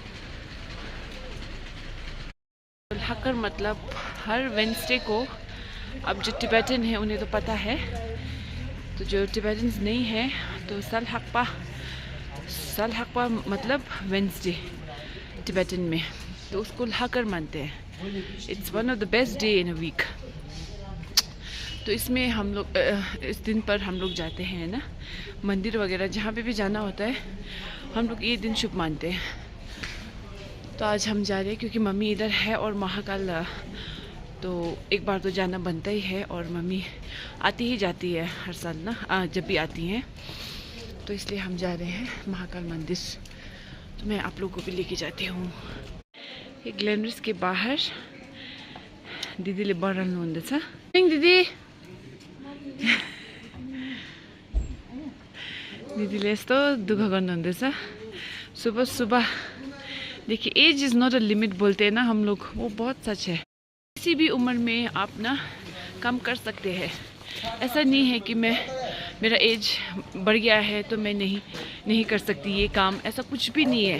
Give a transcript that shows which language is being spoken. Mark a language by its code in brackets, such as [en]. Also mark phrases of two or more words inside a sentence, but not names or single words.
[hi] हकर मतलब हर वेडनेसडे को, अब जो टिबेटन है उन्हें तो पता है, तो जो टिबेटन्स नहीं है तो सल हकपा मतलब वेडनेसडे टिबेटन में, तो उसको हकर मानते हैं। [en] It's one of the best day in a week. [hi] तो इसमें हम लोग इस दिन पर हम लोग जाते हैं ना, मंदिर वगैरह जहाँ पे भी जाना होता है हम लोग ये दिन शुभ मानते हैं। तो आज हम जा रहे हैं क्योंकि मम्मी इधर है और महाकाल तो एक बार तो जाना बनता ही है, और मम्मी आती ही जाती है हर साल ना, जब भी आती हैं, तो इसलिए हम जा रहे हैं महाकाल मंदिर। तो मैं आप लोगों को भी लेके जाती हूँ। ये ग्लेनरिस के बाहर [ne] दिदीले बढाल्नु हुँदैछ। दिदी दिदीले यस्तो दुःख गर्नुहुँदैछ [hi] सुबह सुबह। देखिए [en] age is not a limit [hi] बोलते हैं ना हम लोग, वो बहुत सच है। किसी भी उम्र में आप ना काम कर सकते हैं। ऐसा नहीं है कि मेरा एज बढ़ गया है तो मैं नहीं कर सकती ये काम, ऐसा कुछ भी नहीं है।